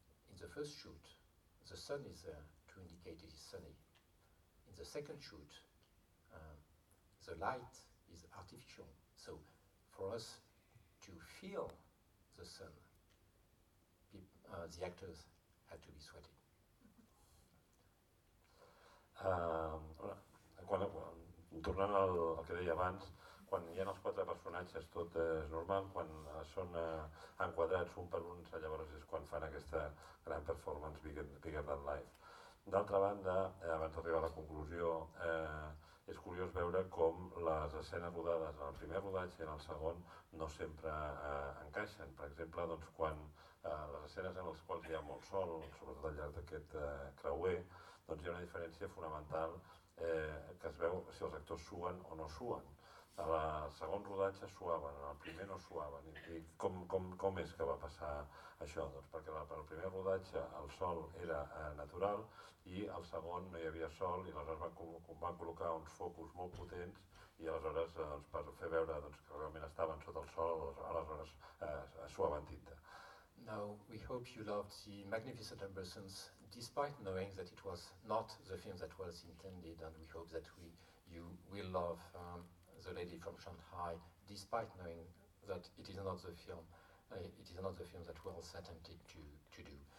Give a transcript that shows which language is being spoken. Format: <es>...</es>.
<en>In the first shoot, the sun is there to indicate it is sunny. In the second shoot, the light is artificial. So for us to feel the sun, the actors had to be sweaty.</en> <ca>Quan tornant al que deia abans, quan hi ha els quatre personatges tot és normal, quan són enquadrats un per un, llavors és quan fan aquesta gran performance</ca> <en>Bigger Than Life.</en> <ca>D'altra banda, abans d'arribar a la conclusió, és curiós veure com les escenes rodades en el primer rodatge i en el segon no sempre encaixen. Per exemple, doncs, quan les escenes en les quals hi ha molt sol, sobretot al llarg d'aquest creuer, doncs hi ha una diferència fonamental que es veu si els actors suen o no suen. A la segon rodatge suaven, en el primer no suaven. I com és que va passar això? Doncs perquè el primer rodatge el sol era natural i al segon no hi havia sol i aleshores van col·locar uns focus molt potents i aleshores doncs, per fer veure doncs, que realment estaven sota el sol, aleshores suaven tinta.</ca> <en>Now we hope you loved The Magnificent Ambersons despite knowing that it was not the film that was intended, and we hope that you will love The Lady from Shanghai, despite knowing that it is not the film, it is not the film that Wells attempted to do.</en>